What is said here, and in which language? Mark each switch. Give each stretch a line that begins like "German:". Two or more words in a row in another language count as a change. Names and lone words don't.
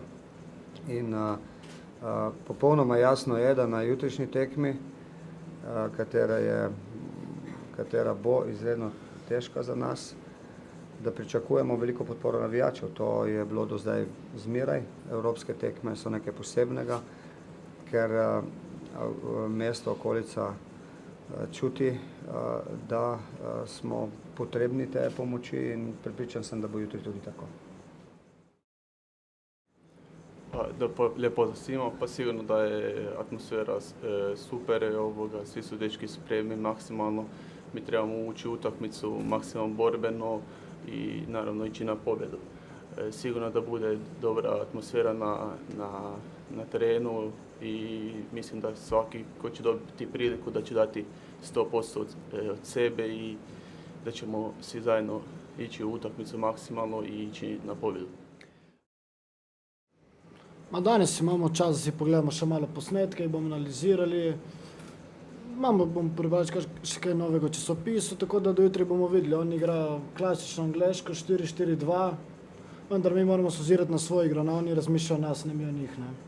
Slovenian: In popolnoma jasno je, da na jutrišnji tekmi, katera bo izredno težka za nas, da pričakujemo veliko podporo navijačev. To je bilo do zdaj zmeraj. Evropske tekme so nekaj posebnega, ker mesto, okolica čuti, da smo potrebni te pomoči in prepričan sem, da bo jutri tudi tako.
Croatian: Lijep pozdrav svima, pa sigurno da je atmosfera super, svi su dečki spremni maksimalno, mi trebamo ući u utakmicu maksimalno borbeno i naravno ići na pobjedu. Sigurno da bude dobra atmosfera na terenu i mislim da svaki ko će dobiti priliku da će dati 100% od sebe i da ćemo svi zajedno ići u utakmicu maksimalno i ići na pobjedu.
Slovenian: Danes imamo čas, da si pogledamo še malo posnetke in bomo analizirali. Bomo prebrali še kaj novega časopisu, tako da do jutri bomo videli. On igra klasično angleško 4-4-2, vendar mi moramo se ozirati na svojo igro, oni razmišljajo o nas, ne mi o njih.